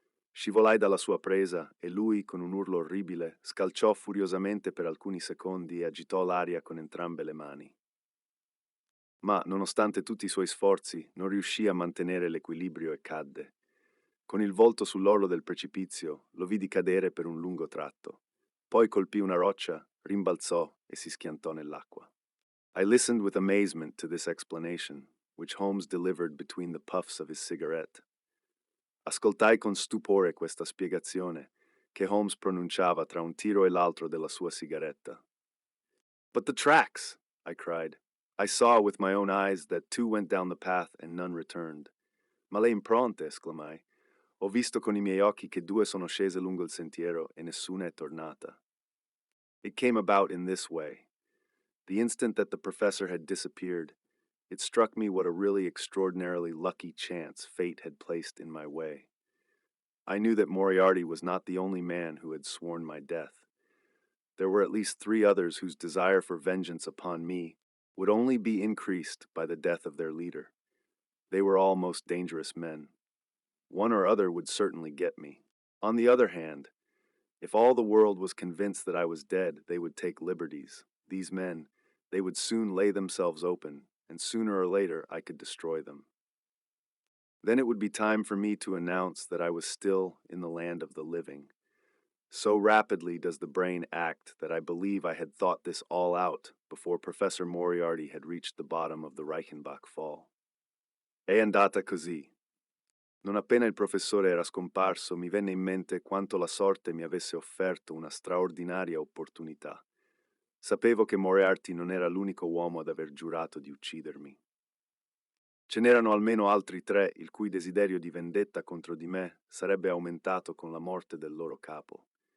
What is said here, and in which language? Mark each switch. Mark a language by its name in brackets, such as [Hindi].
[Italian] Scivolai dalla sua presa e lui, con un urlo orribile, scalciò furiosamente per alcuni secondi e agitò l'aria con entrambe le mani. Ma, nonostante tutti i suoi sforzi, non riuscì a mantenere l'equilibrio e cadde. Con il volto sull'orlo del precipizio, lo vidi cadere per un lungo tratto. Poi colpì una roccia, rimbalzò e si schiantò nell'acqua. [English] I listened with amazement to this explanation, which Holmes delivered between the puffs of his cigarette. [Italian] Ascoltai con stupore questa spiegazione, che Holmes pronunciava tra un tiro e l'altro della sua sigaretta. [English] "But the tracks!" I cried. "I saw with my own eyes that two went down the path and none returned." [Italian] "Ma le impronte!" esclamai. "Ho visto con i miei occhi che due sono scese lungo il sentiero e nessuna è tornata." [English] It came about in this way. The instant that the professor had disappeared, it struck me what a really extraordinarily lucky chance fate had placed in my way. I knew that Moriarty was not the only man who had sworn my death. There were at least three others whose desire for vengeance upon me would only be increased by the death of their leader. They were all most dangerous men. One or other would certainly get me. On the other hand, if all the world was convinced that I was dead, they would take liberties. These men, they would soon lay themselves open, and sooner or later I could destroy them. Then it would be time for me to announce that I was still in the land of the living. So rapidly does the brain act that I believe I had thought this all out before Professor Moriarty had reached the bottom of the Reichenbach Fall. [Italian] È andata così. Non appena il professore era scomparso, mi venne in mente quanto la sorte mi avesse offerto una straordinaria opportunità. Sapevo che Moriarty non era l'unico uomo ad aver giurato di uccidermi. Ce n'erano almeno altri tre il cui desiderio di vendetta contro di me sarebbe aumentato con la morte del loro capo.